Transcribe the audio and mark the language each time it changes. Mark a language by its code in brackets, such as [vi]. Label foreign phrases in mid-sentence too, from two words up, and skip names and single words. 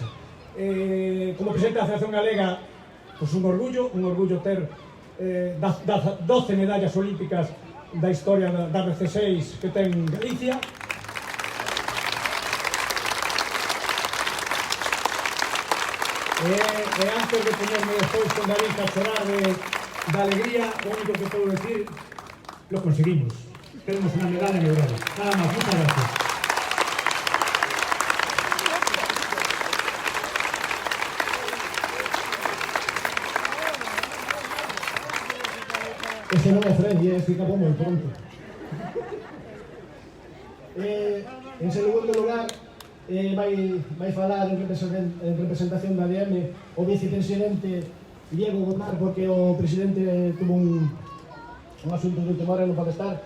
[gl] Como presidente da Federación Galega, pois un orgullo ter 12 medallas olímpicas da historia da RC6 que ten Galicia. E antes de ponerme despois con David a chorar da alegría, o único que podo decir, [es] lo conseguimos. Tenemos una medalla en Europa. Nada más, muchas gracias. [gl] Ese non é Fred, este acabou moi pronto. En segundo lugar, vai falar en representación da ADM o vicepresidente Diego Gomar, porque o presidente tuvo un asunto de última hora e non pode estar.